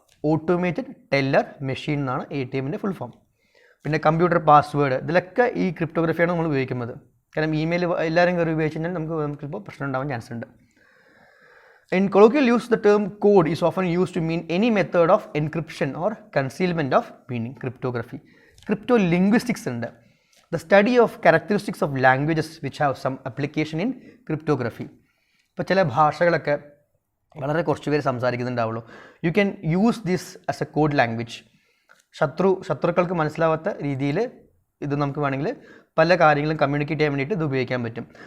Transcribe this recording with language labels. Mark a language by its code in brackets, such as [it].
[ml] Automated teller machine എന്നാണ് ATMൻ്റെ full form. പിന്നെ computer password, ഇതിലൊക്കെ ഈ ക്രിപ്റ്റോഗ്രഫിയാണ് നമ്മൾ ഉപയോഗിക്കുന്നത്. കാരണം ഇമെയിൽ എല്ലാവരും കയറി ഉപയോഗിച്ച് കഴിഞ്ഞാൽ നമുക്കിപ്പോൾ പ്രശ്നം ഉണ്ടാവാൻ ചാൻസ് ഉണ്ട്. [en] In colloquial use, the term code is often used to mean any method of encryption or concealment of meaning. Cryptography. [ml] Cryptolinguistics ഉണ്ട്. [en] The study of characteristics of languages which have some application in cryptography. [ml] ഇപ്പോൾ ചില ഭാഷകളൊക്കെ വളരെ കുറച്ച് പേര് സംസാരിക്കുന്നുണ്ടാവുള്ളൂ. [en] You can use this as a code language. [ml] ശത്രുക്കൾക്ക് മനസ്സിലാവാത്ത രീതിയിൽ ഇത് നമുക്ക് വേണമെങ്കിൽ പല കാര്യങ്ങളും കമ്മ്യൂണിക്കേറ്റ് ചെയ്യാൻ വേണ്ടിയിട്ട് ഇത് ഉപയോഗിക്കാൻ പറ്റും.